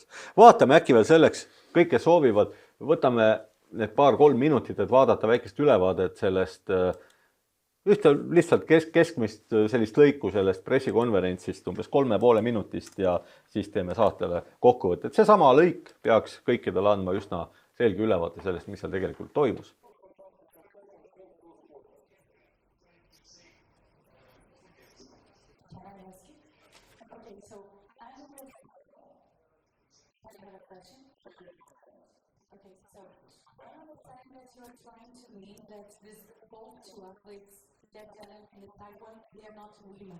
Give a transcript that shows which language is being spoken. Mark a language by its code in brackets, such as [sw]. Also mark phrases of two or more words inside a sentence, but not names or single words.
[et] Vaatame äkki veel selleks, kõik, kes soovivad, võtame need 2-3 minutit, et vaadata väikest ülevaadet sellest ühte lihtsalt keskmist sellist lõiku sellest pressikonverentsist umbes 3,5 minutist ja siis teeme saatele kokkuvõtet. See sama lõik peaks kõikidele andma üsna selge ülevaate sellest, mis seal tegelikult toimus. [en] Trying to mean that these both 2 athletes, Jacqueline and Taiwan, they are not women.